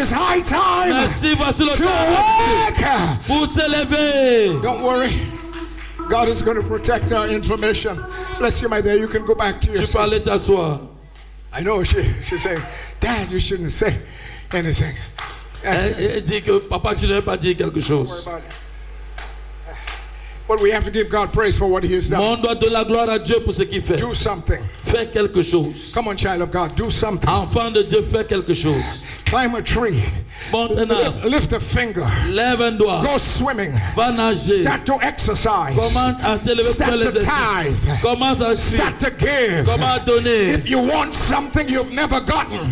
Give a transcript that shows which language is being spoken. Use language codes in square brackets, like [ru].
[en] is high time [fr] Merci, voici le [en] to [fr] temps [en] awake. [fr] pour se lever. [en] Don't worry. God is going to protect our information. Bless you, my dear. You can go back to your [fr] Tu peux aller t'asseoir. [en] I know she's saying, Dad, you shouldn't say anything. [fr] Elle dit que papa, tu ne veux pas dire quelque [en] Don't worry [fr] chose. [en] about it. But we have to give God praise for what He has [fr] Mais [en] done. [fr] on doit donner la gloire à Dieu pour ce qu'il fait. [en] Do something. [fr] Fais quelque chose. [en] Come on, child of God, do something. [fr] Enfant de Dieu, fais quelque chose. [en] Climb a tree. [fr] Monte un arbre. [en] Lift a finger. [fr] Lève un doigt. [en] Go swimming. [fr] Va nager. [en] Start to exercise. [fr] Commence à te lever pour [en] Start [fr] les [en] to [fr] exercices. [en] tithe. [fr] Commence à suivre. [en] Start to give. [fr] Comment donner. [en] If you want something you've never gotten,